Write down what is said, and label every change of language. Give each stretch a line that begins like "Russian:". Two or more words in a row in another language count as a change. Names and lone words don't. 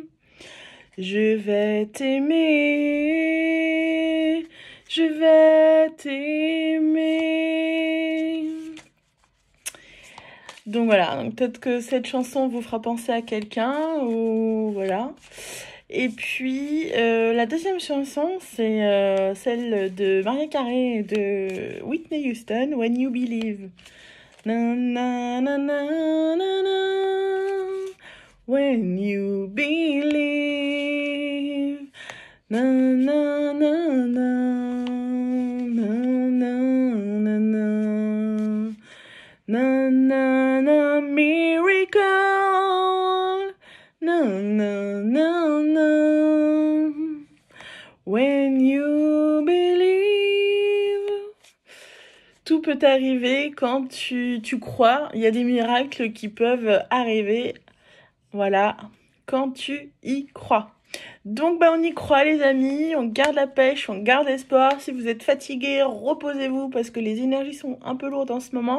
French: Je vais t'aimer, je vais t'aimer. Donc voilà, donc peut-être que cette chanson vous fera penser à quelqu'un, ou voilà. Et puis, la deuxième chanson, c'est celle de Mariah Carey et de Whitney Houston, When You Believe. Na, na, na, na, na, na.
English: When you believe. Na, na, na, na. Na, na, na, na. Na, na, na, miracle. Na, na, na, na. When you believe.
French: Tout peut arriver quand tu crois. Il y a des miracles qui peuvent arriver. Voilà, quand tu y crois. Donc, on y croit, les amis. On garde la pêche, on garde espoir. Si vous êtes fatigués, reposez-vous parce que les énergies sont un peu lourdes en ce moment.